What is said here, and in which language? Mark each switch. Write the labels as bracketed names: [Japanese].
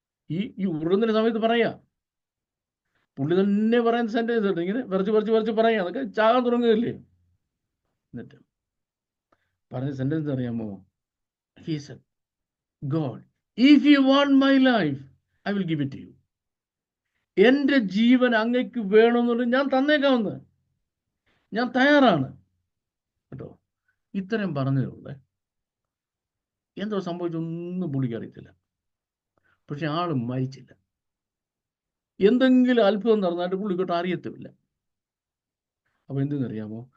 [Malayalam] ഈ ഉറുന്ന സമയത്ത് പറയാ, പുള്ളി തന്നെ പറയാൻ സെന്റൻസ് ഉണ്ട്, ഇങ്ങനെ വരച്ച് പറയാം, അതൊക്കെ ചാകാൻ തുടങ്ങുകയല്ലേ. എന്നിട്ട് പറഞ്ഞ സെന്റൻസ് അറിയാമോ? [English] He said, God, if you want my life, I will give it to you. [Malayalam] എൻ്റെ ജീവൻ അങ്ങയ്ക്ക് വേണമെന്നുള്ളത് ഞാൻ തന്നേക്കാമെന്ന്, ഞാൻ തയ്യാറാണ് കേട്ടോ. ഇത്രയും പറഞ്ഞതുകൊണ്ട് എന്തോ സംഭവിച്ചൊന്നും പുള്ളിക്ക് അറിയത്തില്ല. പക്ഷെ ആള് മരിച്ചില്ല. എന്തെങ്കിലും അത്ഭുതം നടന്നായിട്ട് പുള്ളിക്കോട്ട് അറിയത്തുമില്ല. അപ്പൊ എന്തെന്നറിയാമോ?